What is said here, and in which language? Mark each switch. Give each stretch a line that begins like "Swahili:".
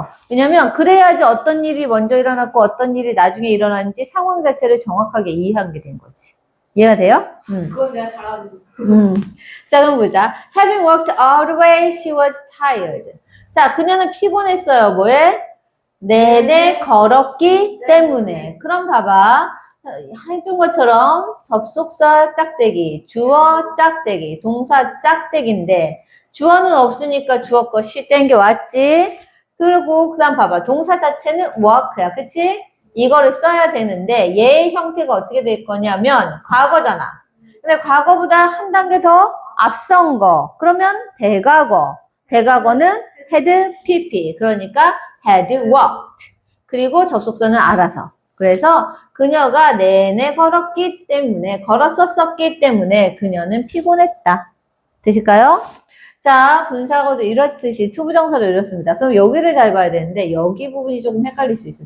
Korean: 왜냐면, 그래야지 어떤 일이 먼저 일어났고, 어떤 일이 나중에 일어나는지 상황 자체를 정확하게 이해하게 된 거지. 이해가 돼요? 그건 내가 잘하는 거. 자, 그럼 보자.
English: Having worked all the way, she was tired.
Korean: 자, 그녀는 피곤했어요. 뭐에? 내내 걸었기 때문에. 그럼 봐봐. 해준 것처럼 접속사 짝대기, 주어 짝대기, 동사 짝대기인데, 주어는 없으니까 주어 거 she 땡겨왔지. 그리고 그 다음 봐봐. 동사 자체는 work야. 그치? 이거를 써야 되는데 얘의 형태가 어떻게 될 거냐면 과거잖아. 근데 과거보다 한 단계 더 앞선 거. 그러면 대과거. 대과거는 had pp. 그러니까
English: had walked.
Korean: 그리고 접속사는 알아서. 그래서 그녀가 내내 걸었기 때문에 걸었었기 때문에 그녀는 피곤했다. 되실까요? 자, 분사구도 이렇듯이 투부정사를 이렇습니다. 그럼 여기를 잘 봐야 되는데 여기 부분이 조금 헷갈릴 수 있어.